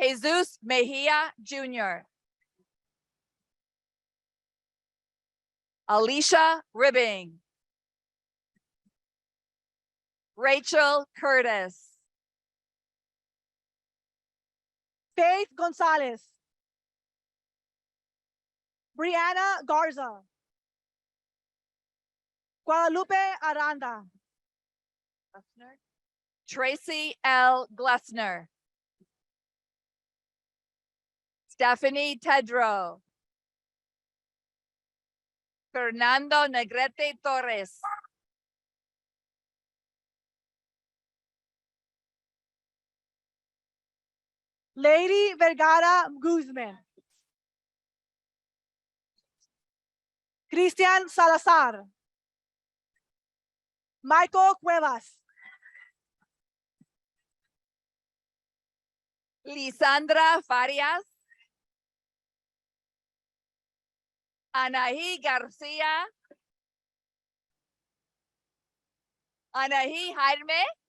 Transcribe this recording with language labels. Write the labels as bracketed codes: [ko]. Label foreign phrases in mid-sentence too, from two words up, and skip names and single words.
[en] Jesus Mejia Jr. Alicia Ribbing. Rachel Curtis. Faith Gonzalez. Brianna Garza. Guadalupe Aranda. Tracy L. Glessner. Stephanie Tedrow. Fernando Negrete Torres. Lady Vergara Guzman. Cristian Salazar. Michael Cuevas. Lisandra Farias. Anaí Garcia. Anaí Jaime.